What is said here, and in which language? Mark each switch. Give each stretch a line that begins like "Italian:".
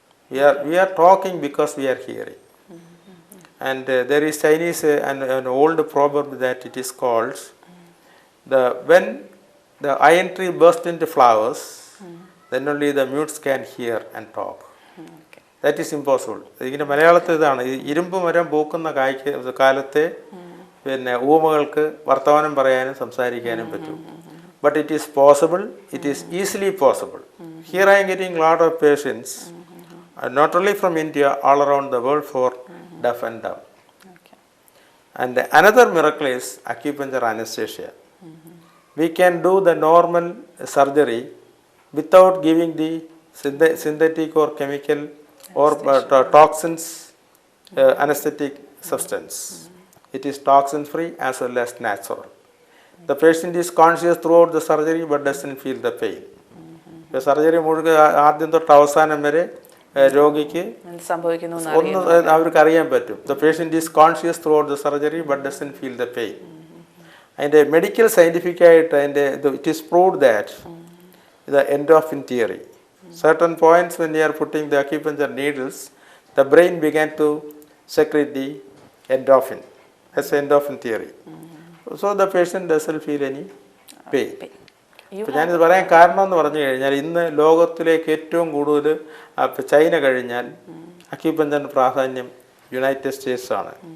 English: We are talking because we are hearing. And there is Chinese an old proverb that it is called when the iron tree bursts into flowers, then only the mutes can hear and talk. That is impossible.
Malayalam: ഇതിൻ്റെ മലയാളത്തിൽ ഇതാണ് ഇരുമ്പ് മരം പൂക്കുന്ന കാലത്തെ പിന്നെ ഊമകൾക്ക് വർത്തമാനം പറയാനും സംസാരിക്കാനും പറ്റും.
English: But it is possible, it is easily possible. Here I am getting a lot of patients, not only from India, all around the world for deaf and dumb. And another miracle is acupuncture anesthesia. We can do the normal surgery without giving the synthetic or chemical or toxins anesthetic substance. It is toxin free as well as natural. The patient is conscious throughout the surgery but doesn't feel the pain.
Malayalam: The surgery മുഴുവൻ ആദ്യം തൊട്ട് അവസാനം വരെ രോഗിക്ക് ഒന്നും അവർക്ക് അറിയാൻ പറ്റും.
English: The patient is conscious throughout the surgery but doesn't feel the pain. And medical scientific it is proved that the endorphin theory. Certain points when they are putting the acupuncture needles, the brain began to secrete the endorphin. That's endorphin theory. So the patient doesn't feel any pain.
Malayalam: അപ്പോൾ ഞാനിത് പറയാൻ കാരണം എന്ന് പറഞ്ഞു കഴിഞ്ഞാൽ ഇന്ന് ലോകത്തിലേക്ക് ഏറ്റവും കൂടുതൽ ചൈന കഴിഞ്ഞാൽ അക്യുപഞ്ചറിന് പ്രാധാന്യം യുണൈറ്റഡ് സ്റ്റേറ്റ്സ് ആണ്.